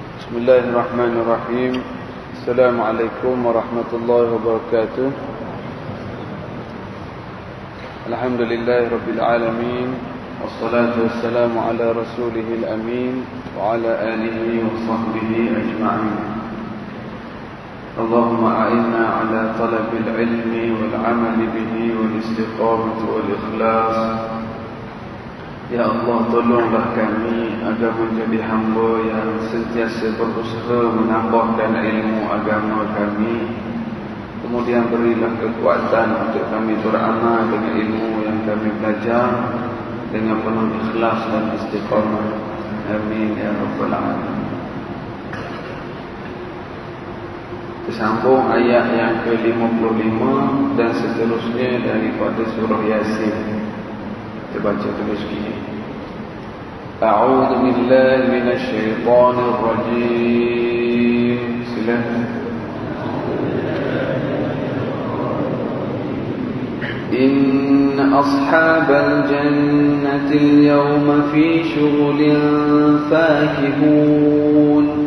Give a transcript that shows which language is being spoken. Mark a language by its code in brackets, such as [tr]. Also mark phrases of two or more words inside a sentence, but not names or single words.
[ar] بسم الله الرحمن الرحيم. السلام عليكم ورحمة الله وبركاته. الحمد لله رب العالمين. والصلاة والسلام على رسوله الأمين وعلى آله وصحبه أجمعين. اللهم أعنا على طلب العلم والعمل به والاستقامة والإخلاص. [ms] Ya Allah, tolonglah kami agar menjadi hamba yang sentiasa berusaha menambahkan ilmu agama kami. Kemudian berilah kekuatan untuk kami beramal dengan ilmu yang kami belajar dengan penuh ikhlas dan istiqamah. [ar] آمين يا رب العالمين. [ms] Tersambung ayat yang ke-55 dan seterusnya daripada surah Yasin. Kita baca terus gini. [ar] أعوذ بالله من الشيطان الرجيم. [ms] Silakan. [ar] إن أصحاب الجنة اليوم في شغل فاكهون